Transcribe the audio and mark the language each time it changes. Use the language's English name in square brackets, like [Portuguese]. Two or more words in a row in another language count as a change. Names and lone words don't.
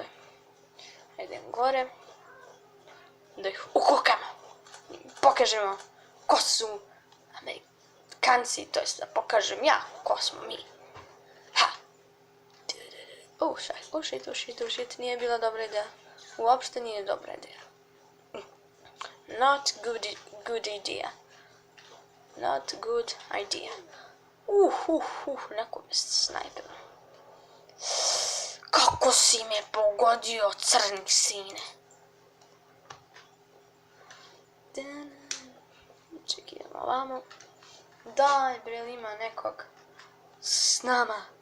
[Serbian] Idem gore. Da ih ukukamo. Pokažemo ko su Amerikanci, to jest da pokažem ja ko smo mi. Ha! Shit, nije bila dobra ideja. Uopšte nije dobra ideja. [English] Not good idea. Not good idea. [Serbian] Neko me snajpilo. Kako si me pogodio, crni sine? Čekaj, idemo ovamo. Daj, bre, ima nekog s nama.